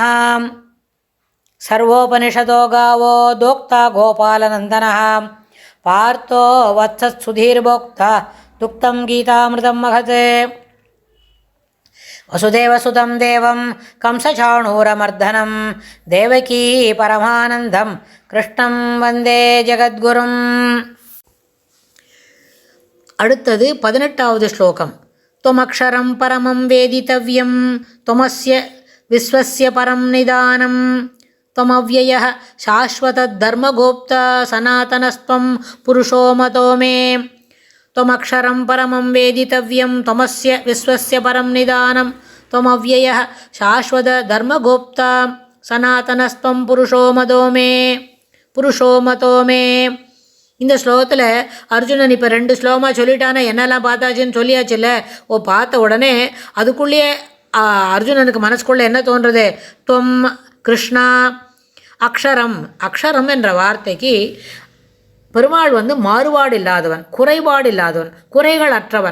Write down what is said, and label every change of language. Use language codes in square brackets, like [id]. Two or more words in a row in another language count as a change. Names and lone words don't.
[sa] सर्वोपनिषदो गावो दोक्ता गोपालनन्दनः पार्थो वत्सत्सुधीर्भोक्ता दुक्तं गीतामृतं महत्। वसुदेवसुतं देवं कंसचाणूरमर्दनं देवकी परमानन्दं कृष्णं वन्दे जगद्गुरुम्। [ta] அடுத்தது 18வது ஸ்லோகம். [sa] त्वमक्षरं परमं वेदितव्यं त्वमस्य विश्वस्य परं निदानं त्वमव्ययः शाश्वतधर्मगोप्ता सनातनस्त्वं पुरुषो मतो मे। त्वमक्षरं परमं वेदितव्यं त्वमस्य विश्वस्य परं निदानं त्वमव्ययः शाश्वतधर्मगोप्ता सनातनस्त्वं पुरुषो मतो मे. [ta] இந்த ஸ்லோகத்தில் அர்ஜுனன் இப்போ 2 ஸ்லோகமாக சொல்லிட்டானே, என்னெல்லாம் பார்த்தாச்சுன்னு சொல்லியாச்சுல்ல. பார்த்த உடனே அதுக்குள்ளேயே அர்ஜுனனுக்கு மனசுக்குள்ளே என்ன தோன்றுறது? [sa] त्वं कृष्णा अक्षरम् [ta] என்ற வார்த்தைக்கு பெருமாள் மாறுபாடு இல்லாதவன், குறைபாடு இல்லாதவன், குறைகள் அற்றவன்.